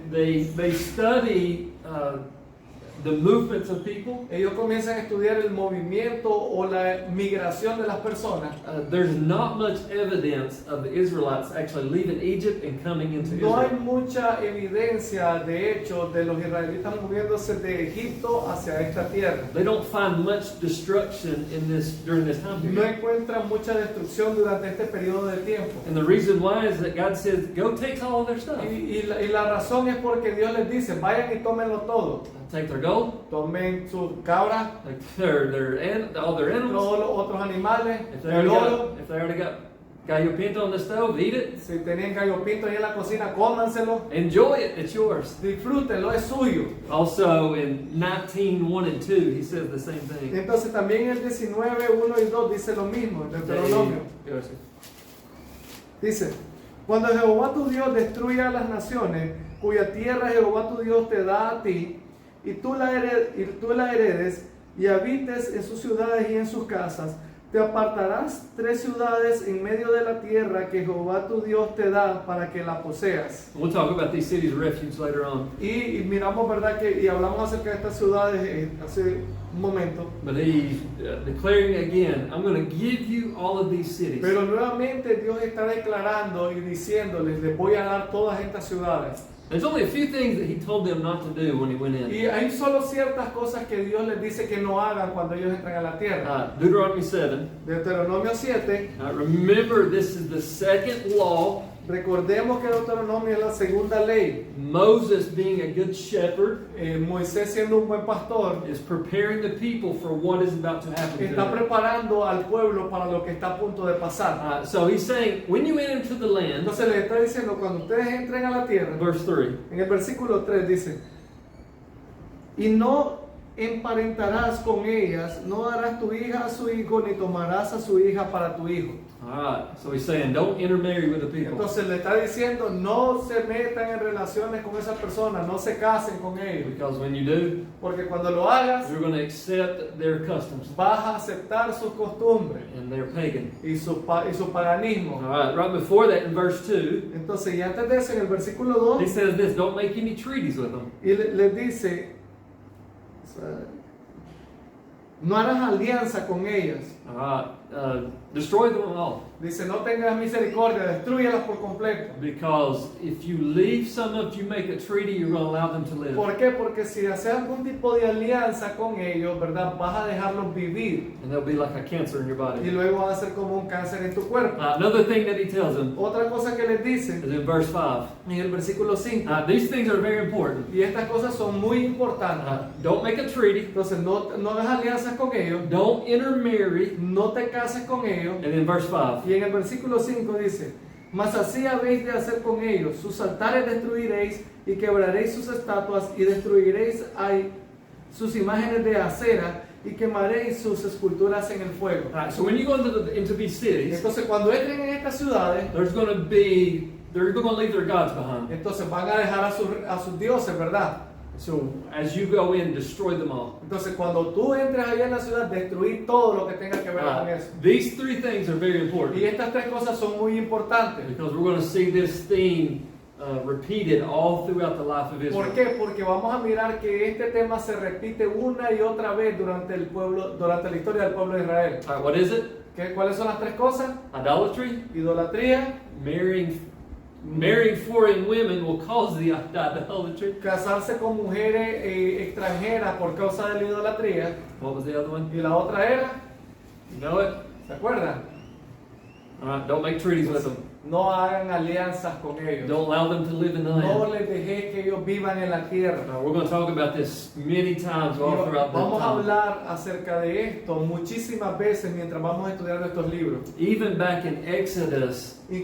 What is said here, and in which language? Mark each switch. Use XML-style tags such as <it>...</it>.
<en>they study the movements of people,</en> <es>ellos comienzan a estudiar el movimiento o la migración de las personas.</es> <en>there's not much evidence of the Israelites actually leaving Egypt and coming into</en> <es>No hay</es> <en>Israel.</en> <es>mucha evidencia, de hecho, de los israelitas moviéndose de Egipto hacia esta tierra.</es> <en>They don't find much destruction during this time</en> <es>No</es> <en>period.</en> <es>encuentran mucha destrucción durante este periodo de tiempo.</es> <en>And the reason why is that God says, go take all of their stuff.</en> <es>Y la razón es porque Dios les dice, vayan y tómenlo todo.</es> <en>Take their gold,</en> <es>Tomen sus cabras,</es> <en>like all their animals.</en> <es>todos los otros animales,</es> <en>If they</en> <es>el oro.</es> <en>got, if they already got gallo pinto on the stove, eat it.</en> <es>Si tenían gallo pinto ahí en la cocina, cómanselo.</es> <en>Enjoy it, it's yours.</en> <es>Disfrútenlo, es suyo.</es> <en>Also in 19:1 and 2, he says the same thing.</en> <es>Entonces también el 19, 1 y 2 dice lo mismo, en Deuteronomio. Dice, cuando Jehová tu Dios destruya a las naciones, cuya tierra Jehová tu Dios te da a ti, y tú la heredes, y habites en sus ciudades y en sus casas, te apartarás 3 ciudades en medio de la tierra que Jehová tu Dios te da para que la poseas.</es> <en>We'll talk about these cities of refuge later on.</en> <es>Y miramos, ¿verdad? Y hablamos acerca de estas ciudades hace un momento.</es> <en>But he's declaring again, I'm going to give you all of these cities.</en> <es>Pero nuevamente Dios está declarando y diciéndoles, les voy a dar todas estas ciudades.</es> <en>There's only a few things that he told them not to do when he went in.</en> <es>Y hay solo ciertas cosas que Dios les dice que no hagan cuando ellos entran a la tierra.</es> <en>Deuteronomy 7.</en> <es>Deuteronomio 7,</es> <en>Remember, this is the second law.</en> <es>recordemos que Deuteronomio es la segunda ley.</es> <en>Moses, being a good shepherd,</en> <es>Moisés siendo un buen pastor,</es> <en>is preparing the people for what is about to happen to</en> <es>está</es> <en>them.</en> <es>preparando al pueblo para lo que está a punto de pasar.</es> <en>So he's saying, when you enter into the land,</en> <es>Entonces les está diciendo, cuando ustedes entren a la tierra,</es> <en>verse 3,</en> <es>en el versículo 3 dice, y no emparentarás con ellas, no darás tu hija a su hijo, ni tomarás a su hija para tu hijo.</es> <en>so he's saying, don't intermarry with the people.</en> <es>Entonces le está diciendo, no se metan en relaciones con esas personas, no se casen con ellos,</es> <en>Because when you do,</en> <es>porque cuando lo hagas,</es> <en>you're going to accept their customs,</en> <es>vas a aceptar sus costumbres</es> <en>and they're pagan.</en> <es>y su paganismo.</es> <en>Right before that, in verse 2,</en> <es>Entonces, y antes de eso, en el versículo</es> <en>he</en> <es>2,</es> <en>says this, don't make any treaties with them.</en> <es>y les dice, no harás alianza con ellas.</es> <en>Destroy them all.</en> <es>Dice, no tengas misericordia, destrúyelas por completo.</es> <en>Because if you leave some of, if you make a treaty, you're going to allow them to live.</en> <es>¿Por qué? Porque si haces algún tipo de alianza con ellos, ¿verdad? Vas a dejarlos vivir</es> <en>And they'll be like a cancer in your</en> <es>y</es> <en>body.</en> <es>luego va a ser como un cáncer en tu cuerpo.</es> <en>Another thing that he tells them</en> <es>Otra cosa que les dice</es> <en>is in verse 5.</en> <es>en el versículo 5,</es> <en>These things are very important.</en> <es>y estas cosas son muy importantes.</es> <en>Don't make a treaty.</en> <es>Entonces no hagas alianzas con ellos,</es> <en>Don't intermarry.</en> <es>no te cases con ellos.</es> <en>And in verse 5.</en> <es>Y en el versículo 5 dice, mas así habéis de hacer con ellos, sus altares destruiréis y quebraréis sus estatuas y destruiréis sus imágenes de acera y quemaréis sus esculturas en el fuego.</es> <en>So when you go into these cities,</en> <es>Entonces cuando entren en estas ciudades,</es> <en>they're going to leave their gods behind.</en> <es>entonces van a dejar a sus dioses, ¿verdad?</es> <en>So as you go in, destroy them all.</en> <es>Entonces cuando tú entres allá en la ciudad, destruir todo lo que tenga que ver con eso.</es> <en>These 3 things are very important.</en> <es>Y estas 3 cosas son muy importantes.</es> <en>Because we're going to see this theme repeated all throughout the life of</en> <es>¿Por</es> <en>Israel.</en> <es>qué? Porque vamos a mirar que este tema se repite una y otra vez durante la historia del pueblo de Israel.</es> <en>What is it?</en> <es>¿Cuáles son las 3 cosas?</es> <en>Idolatry.</en> <es>Idolatría,</es> <en>Marrying foreign women will cause the idolatry.</en> <es>casarse con mujeres extranjeras por causa de la idolatría.</es> <en>What was the other one?</en> <es>Y la otra era,</es> <en>You know it?</en> <es>¿se acuerdan?</es> <en>Don't make treaties with them.</en> <es>No hagan alianzas con ellos.</es> <en>Don't allow them to live in the</en> <es>No</es> <en>land.</en> <es>les dejé que ellos vivan en la tierra.</es> <en>We're going to talk about this many times all throughout the</en> <es>Vamos a</es> <en>time.</en> <es>hablar acerca de esto muchísimas veces mientras vamos estudiando estos libros.</es> <en>Even back in Exodus, in the</en>